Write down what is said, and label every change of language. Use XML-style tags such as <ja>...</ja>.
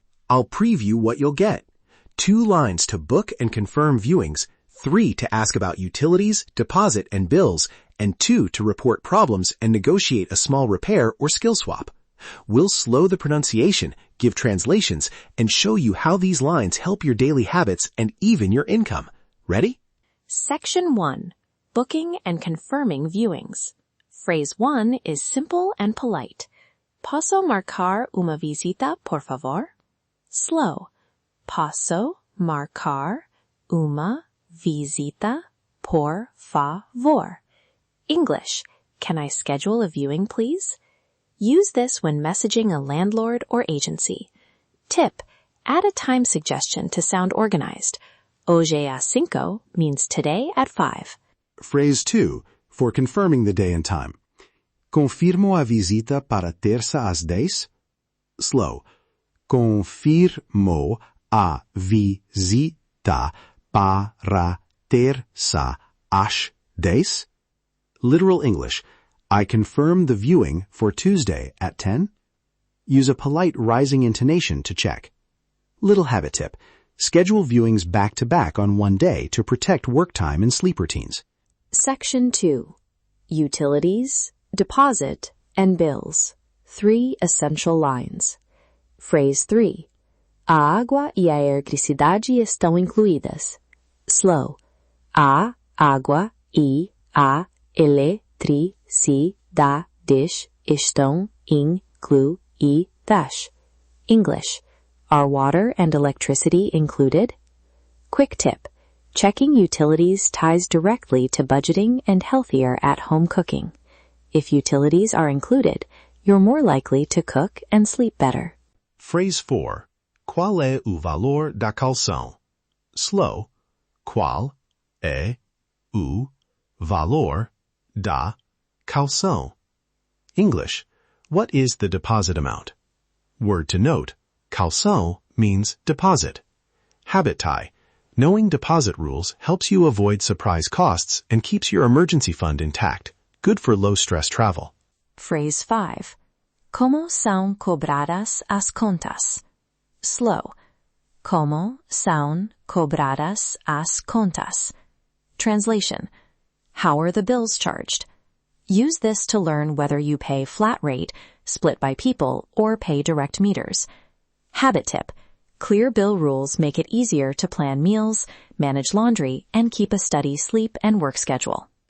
<en>I'll preview what you'll get. 2 lines to book and confirm viewings, 3 to ask about utilities, deposit, and bills, and 2 to report problems and negotiate a small repair or skill swap. We'll slow the pronunciation, give translations, and show you how these lines help your daily habits and even your income. Ready? Section 1. Booking and confirming viewings. Phrase 1 is simple and polite.</en> <pt>Posso marcar uma visita, por favor? Slow. Posso marcar uma visita, por favor?</pt> <en>English. Can I schedule a viewing, please? Use this when messaging a landlord or agency. Tip: add a time suggestion to sound organized.</en> <pt>Hoje às 5</pt> <en>means today at 5. Phrase 2, for confirming the day and time.</en> <pt>Confirmo a visita para terça às 10? Slow. Confirmo a visita para terça às 10?</pt> <en>Literal English. I confirm the viewing for Tuesday at 10. Use a polite rising intonation to check. Little habit tip. Schedule viewings back-to-back on one day to protect work time and sleep routines. Section 2. Utilities, deposit, and bills. 3 essential lines. Phrase 3.</en> <pt>A água e a eletricidade estão incluídas. Slow. A água e a eletricidade estão incluídas.</pt> <en>English. Are water and electricity included? Quick tip. Checking utilities ties directly to budgeting and healthier at-home cooking. If utilities are included, you're more likely to cook and sleep better. Phrase 4.</en> <pt>Qual é o valor da calção? Slow. Qual é o valor da calção?</pt> <en>English. What is the deposit amount? Word to note. Calção means deposit. Habit tie. Knowing deposit rules helps you avoid surprise costs and keeps your emergency fund intact. Good for low-stress travel. Phrase 5.</en> <pt>Como são cobradas as contas? Slow. Como são cobradas as contas?</pt> <en>Translation. How are the bills charged? Use this to learn whether you pay flat rate, split by people, or pay direct meters. Habit tip. Clear bill rules make it easier to plan meals, manage laundry, and keep a steady sleep and work schedule.</en>